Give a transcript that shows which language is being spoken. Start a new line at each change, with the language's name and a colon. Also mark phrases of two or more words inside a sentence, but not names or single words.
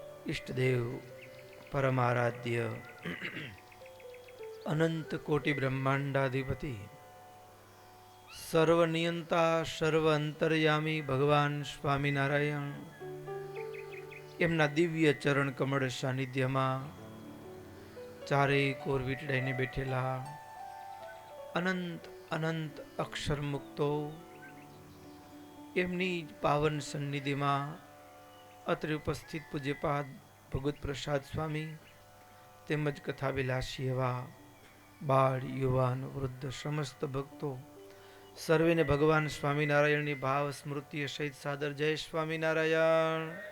Gujarati: ઇષ્ટદેવ પરમારાધ્ય અનંત કોટિ બ્રહ્માંડાધિપતિ સર્વનિયંતા સર્વ અંતર્યામી ભગવાન સ્વામીનારાયણ એમના દિવ્ય ચરણ કમળ સાનિધ્યમાં ચારે કોર વીટડાઈને બેઠેલા અનંત અનંત અક્ષર મુક્તો એમની પાવન સન્નિધિમાં અત્રે ઉપસ્થિત પૂજ્યપાદ ભગવત પ્રસાદ સ્વામી તેમજ કથાવિલાસી એવા બાળ યુવાન વૃદ્ધ સમસ્ત ભક્તો સર્વેને ભગવાન સ્વામિનારાયણની ભાવ સ્મૃતિ સહિત સાદર જય સ્વામિનારાયણ.